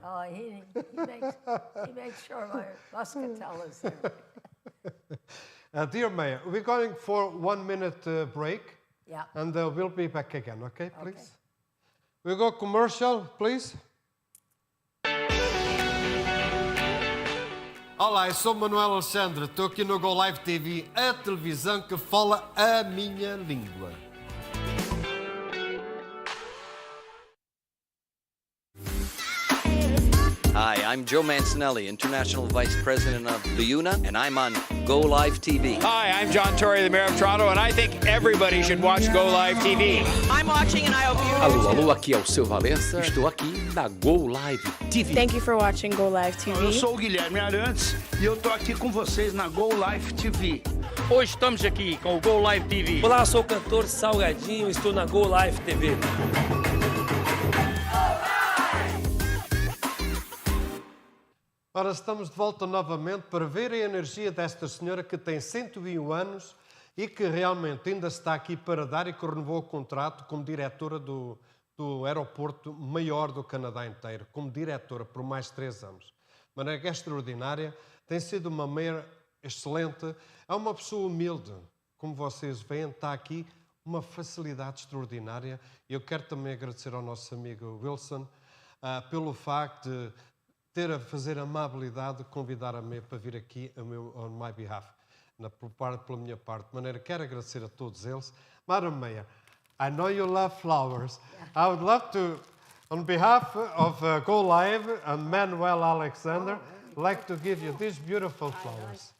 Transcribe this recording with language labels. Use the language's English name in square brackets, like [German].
[English] Oh, he makes sure my muscatel is there. Dear Mayor, we're going for 1 minute break. Yeah. And we'll be back again, okay, please? Okay. We go commercial, please. [Portuguese] Olá, eu sou Manuel Alexandre, estou aqui no GOlive TV, a televisão que fala a minha língua. [English] Hi, I'm Joe Mancinelli, International Vice President of LIUNA, and I'm on GOlive TV. Hi, I'm John Tory, the Mayor of Toronto, and I think everybody should watch GOlive TV. I'm watching and I hope you [Portuguese] Alô, alô, aqui é o seu Valença, estou aqui na GOlive TV. [English] Thank you for watching GOlive TV. [Portuguese] Eu sou o Guilherme Arantes e eu estou aqui com vocês na GOlive TV. Hoje estamos aqui com o GOlive TV. Olá, sou o cantor Salgadinho, estou na GOlive TV. Ora, estamos de volta novamente para ver a energia desta senhora que tem 101 anos e que realmente ainda está aqui para dar e que renovou o contrato como diretora do aeroporto maior do Canadá inteiro, como diretora por mais 3 anos. De maneira que é extraordinária, tem sido uma mayor excelente, é uma pessoa humilde, como vocês veem, está aqui uma facilidade extraordinária. Eu quero também agradecer ao nosso amigo Wilson pelo facto de fazer a amabilidade de convidar a mim para vir aqui [English] on my behalf, [Portuguese] pela minha parte. De maneira que quero agradecer a todos eles, [English] Madam Mayor, I know you love flowers. I would love to, on behalf of GOlive and Manuel Alexandre, like to give you these beautiful flowers.